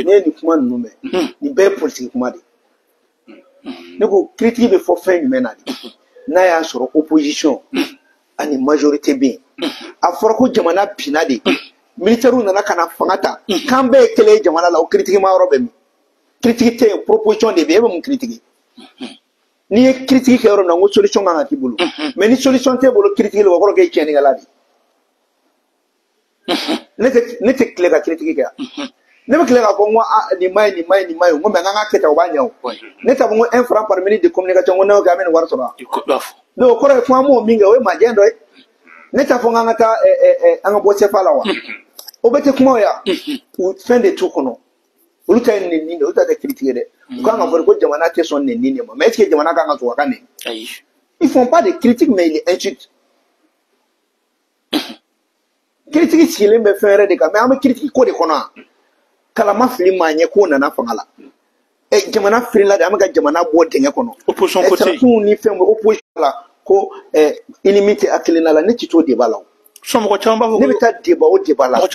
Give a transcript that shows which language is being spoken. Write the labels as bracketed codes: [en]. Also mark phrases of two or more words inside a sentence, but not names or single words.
[bm] ne ye nin kuma ninnu mɛn nin bɛɛ ye politique kuma de ne ko critique bɛ fɔ fɛn jumɛn na de n'a y'a sɔrɔ opposition ani majorité bɛ yen a fɔra ko jamana binna de militaires nana ka na fanga ta k'an bɛɛ ye kelen ye jamana la o critique ma yɔrɔ bɛ min critique tɛ yen proposition de bɛ yen e bɛ mun critique n'i ye critique kɛ yɔrɔ min na n ko solution kan ka k'i bolo mais ni solution t'e bolo critique la o kɔrɔ k'e ye tiɲɛnikɛla de ne tɛ tile ka critique kɛ ne bɛ tile k'a fɔ n ko nin ma ɲi nin ma ɲi nin ma ɲi n ko mais n k'an ka kɛ tan o b'a ɲɛ o ne t'a fɔ n ko 1 franc [fr] par minute de communication [bm] n ko n'o kɛ an bɛ nin wari sɔrɔ donc o kɔrɔ ye ko an m'o min kɛ o ye majɛ dɔ ye ne t'a fɔ n k'an ka taa an ka bɔ CFA la wa o bɛ tɛ kuma o ya u fɛn de t'u kɔnɔ olu ta ye nɛni de olu ta tɛ critique dɛ u kan ka fɔ ko jamana tɛ sɔn nɛni de ma [fr] mais est ce que [bm] jamana kan ka sɔn a ka nɛni [fr] ils font pas de critique mais ils insultent [bm] critique sigilen bɛ fɛn wɛrɛ de kan mais an bɛ critique ko de kɔnɔ kalama fili maa ɲɛ k'o nana fanga la jamana firila de an bɛ ka jamana bɔ dingɛ kɔnɔ [fr] opposition côté [bm] sarasiw ni fɛn bɛ opposition la ko ennemi tɛ hakilina la ne ti t'o débat la o mɔgɔ caman b'a fɔ ne bɛ taa débat o débat la